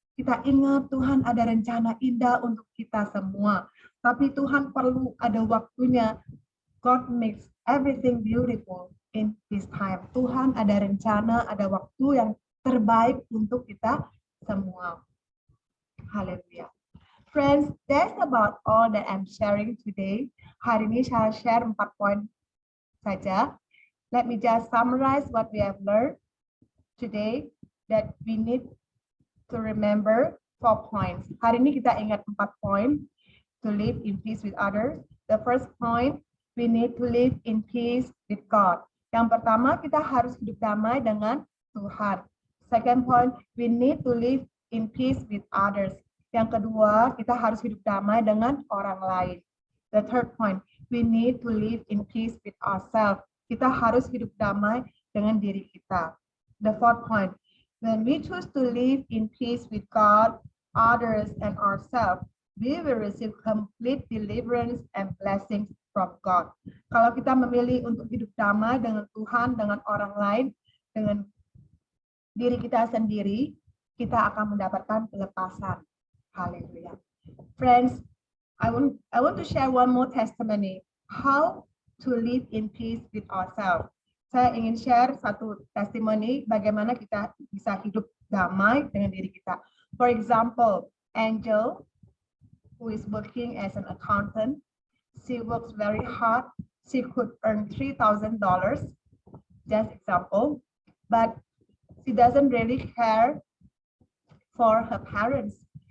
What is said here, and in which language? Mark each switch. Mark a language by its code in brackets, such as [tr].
[id] Kita ingat Tuhan ada rencana indah untuk kita semua. Tapi Tuhan perlu ada waktunya. [en] God makes everything beautiful in His time. [id] Tuhan ada rencana, ada waktu yang terbaik untuk kita semua. Haleluya. [en] Friends, that's about all that I'm sharing today. [id] Hari ini saya share 4 poin saja. [en] Let me just summarize what we have learned today, that we need to remember 4 points. [id] Hari ini kita ingat 4 poin [en] to live in peace with others. The first point, we need to live in peace with God. [id] Yang pertama, kita harus hidup damai dengan Tuhan. [en] Second point, we need to live in peace with others. [id] Yang kedua, kita harus hidup damai dengan orang lain. [en] The third point, we need to live in peace with ourselves. [id] Kita harus hidup damai dengan diri kita. [en] The fourth point, when we choose to live in peace with God, others, and ourselves, we will receive complete deliverance and blessings from God. [id] Kalau kita memilih untuk hidup damai dengan Tuhan, dengan orang lain, dengan diri kita sendiri, kita akan mendapatkan pelepasan. Haleluya. [en] Friends, I want to share one more testimony, how to live in peace with ourselves. [id] Saya ingin share satu testimoni bagaimana kita bisa hidup damai dengan diri kita. [en] For example, Angel, who is working as an accountant, she works very hard. She could earn $3,000, just example, but she doesn't really care for her parents.